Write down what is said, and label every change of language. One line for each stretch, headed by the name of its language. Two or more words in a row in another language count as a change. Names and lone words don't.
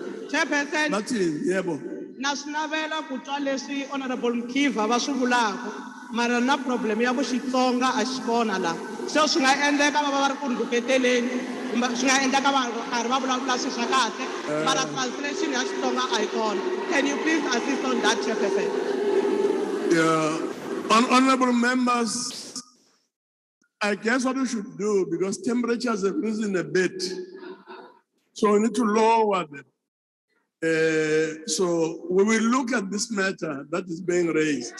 English: Chairperson,
Zulu: Bathini, yebo.
Tsonga: na swi navela ku twa leswi Honorable Mkiva va swi vulaka, mara na problem ya ku Xitsonga a xi kona la. So swi nga endleka va va ri ku rhuketeleni, kumbe swi nga endleka va karhi va vulavula swilo swa kahle, mara translation ya Xitsonga a yi kona.
English: Can you please assist on that, Chairperson? Yeah. Honorable members, I guess what we should do, because temperatures have risen a bit, so we need to lower them. So we will look at this matter that is being raised.